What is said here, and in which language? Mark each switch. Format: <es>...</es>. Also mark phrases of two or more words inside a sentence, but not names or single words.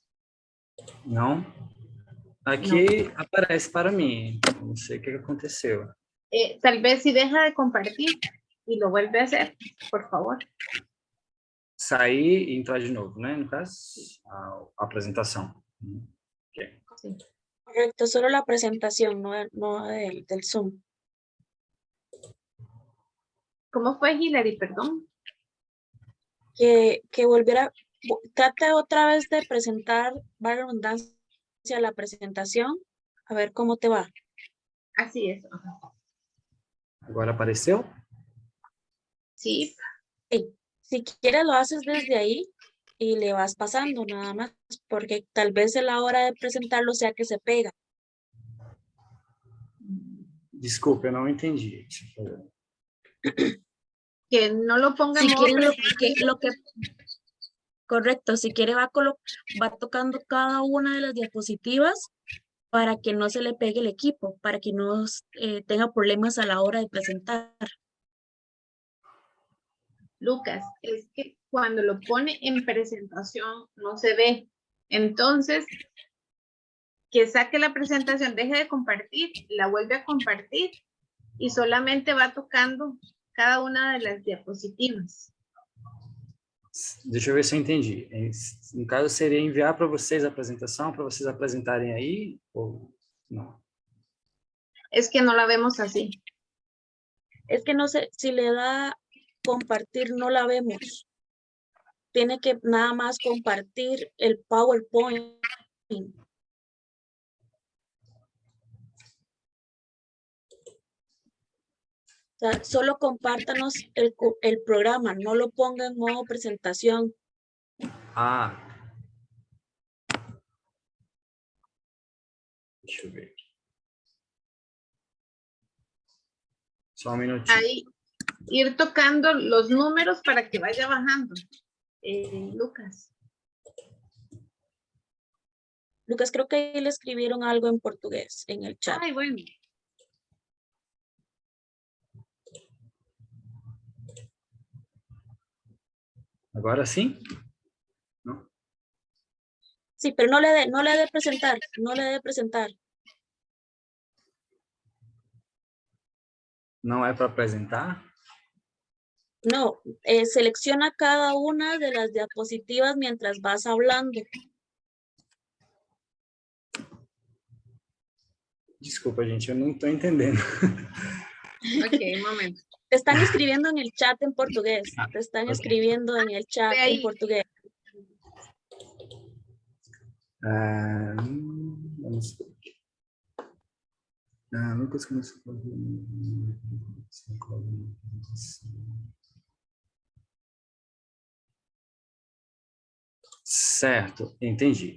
<pt>Não? Aqui aparece para mim. Não sei o que aconteceu.</pt> <es>Tal vez si deja de compartir y lo vuelve a hacer, por favor.</es> <pt>Sair e entrar de novo, né? No caso, a apresentação. Okay.</pt> <es>Sí. Correcto, solo la presentación, no del Zoom. ¿Cómo fue, Hilary? Perdón. Que volviera, trate otra vez de presentar, va redundancia la presentación, a ver cómo te va. Así es.</es> <pt>Agora apareceu?</pt> <es>Sí. Si quieres lo haces desde ahí y le vas pasando nada más, porque tal vez a la hora de presentarlo sea que se pega.</es> <pt>Desculpe, eu não entendi.</pt> <es>Que no lo ponga Si en modo quiere correcto, si quiere va tocando cada una de las diapositivas para que no se le pegue el equipo, para que no tenga problemas a la hora de presentar. Lucas, es que cuando lo pone en presentación no se ve. Entonces, que saque la presentación, deje de compartir, la vuelve a compartir e solamente va tocando cada una de las diapositivas.</es> <pt>Deixa eu ver se eu entendi. No caso, seria enviar para vocês a apresentação, para vocês apresentarem aí, ou não?</pt> <es>Es que no la vemos así. Es que no sé, si le da compartir, no la vemos. Tiene que nada más compartir el PowerPoint. O sea, solo compártanos el programa, no lo ponga en modo presentación.</es> <pt>Ah. Deixa eu ver. Só um minutinho.</pt> <es>Ahí, ir tocando los números para que vaya bajando. Lucas. Lucas, creo que ahí le escribieron algo en portugués en el chat. Ay, bueno.</es> <pt>Agora sim? Não?</pt> <es>Sí, pero no le dé presentar, no le dé presentar.</es> <pt>Não é para apresentar?</pt> <es>No, selecciona cada una de las diapositivas mientras vas hablando.</es> <pt>Desculpa, gente, eu não estou entendendo.</pt> <es>Ok, un momento. Te están escribiendo en el chat en portugués. Te están Ok. escribiendo en el chat Ve ahí. en portugués.</es> <pt>Vamos ver. Lucas começou a Certo, entendi.</pt>